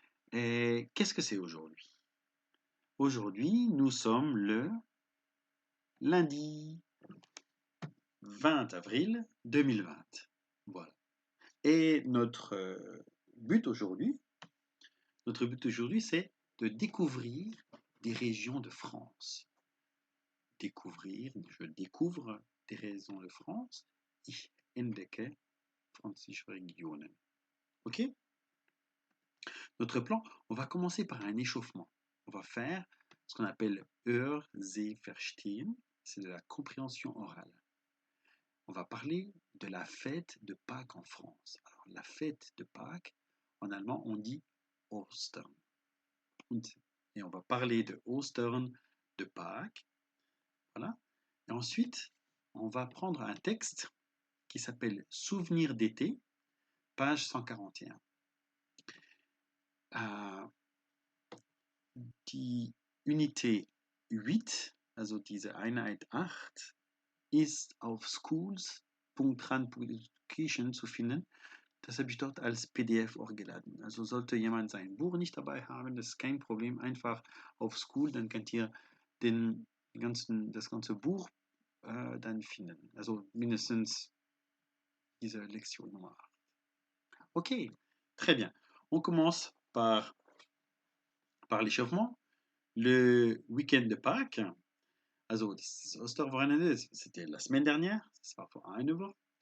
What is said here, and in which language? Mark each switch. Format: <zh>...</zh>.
<fr>Et qu'est-ce que c'est aujourd'hui? Aujourd'hui, nous sommes le lundi 20 avril 2020. Voilà. Et but aujourd'hui, notre but aujourd'hui, c'est de découvrir des régions de France. Je découvre des régions de France.</fr> <de>Ich entdecke französische Regionen. Ok?</de> <fr>Notre plan, on va commencer par un échauffement. On va faire ce qu'on appelle Verstehen, c'est de la compréhension orale. On va parler de la fête de Pâques en France. Alors, la fête de Pâques, en allemand, on dit Ostern. Et on va parler de Ostern, de Pâques. Voilà. Et ensuite, on va prendre un texte qui s'appelle Souvenirs d'été, page 141.</fr> <de>Die Unité 8, also diese Einheit 8, ist auf schools.ran.education zu finden. Das habe ich dort als PDF hochgeladen. Also sollte jemand sein Buch nicht dabei haben, das ist kein Problem. Einfach auf School, dann könnt ihr das ganze Buch dann finden. Also mindestens diese Lektion Nummer 8.</de> <fr>Ok, très bien. On commence par l'échauffement. Le week-end de Pâques,</fr> <de>also das Osterwochenende,</de> <fr>c'était la semaine dernière,</fr> <de>das war vor einer Woche.</de>